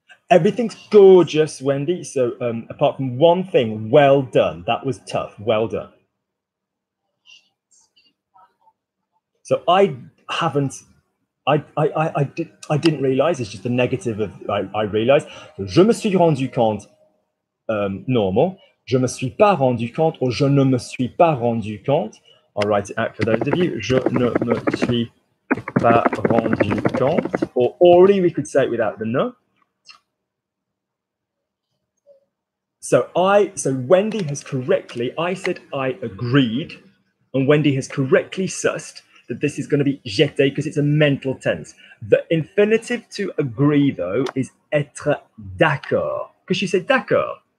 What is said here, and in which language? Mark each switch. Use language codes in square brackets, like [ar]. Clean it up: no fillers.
[en] Everything's gorgeous, Wendy. So apart from one thing, well done. That was tough. Well done. So I haven't I didn't realize. It's just the negative of I realized. [fr] Je me suis rendu compte. Normal. Je me suis pas rendu compte or je ne me suis pas rendu compte. [en] I'll write it out for those of you. [fr] Je ne me suis pas rendu compte. [en] Or already we could say it without the ne. So Wendy has correctly, I said I agreed, and Wendy has correctly sussed that this is going to be j'étais because it's a mental tense. The infinitive to agree, though, is [fr] être d'accord, [en] because she said d'accord.